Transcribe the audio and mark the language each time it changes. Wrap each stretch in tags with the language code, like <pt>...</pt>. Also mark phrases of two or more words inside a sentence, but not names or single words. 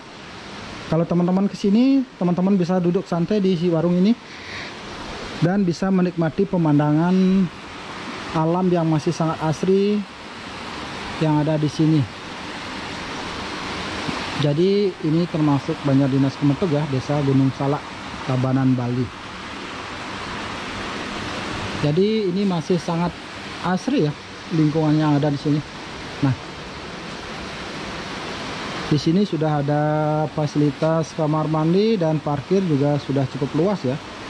<id>Kalau teman-teman kesini, teman-teman bisa duduk santai di si warung ini dan bisa menikmati pemandangan alam yang masih sangat asri yang ada di sini. Jadi ini termasuk Banjar Dinas Kemetug ya, Desa Gunung Salak, Tabanan, Bali. Jadi ini masih sangat asri ya lingkungan yang ada di sini. Nah, di sini sudah ada fasilitas kamar mandi dan parkir juga sudah cukup luas ya.</id>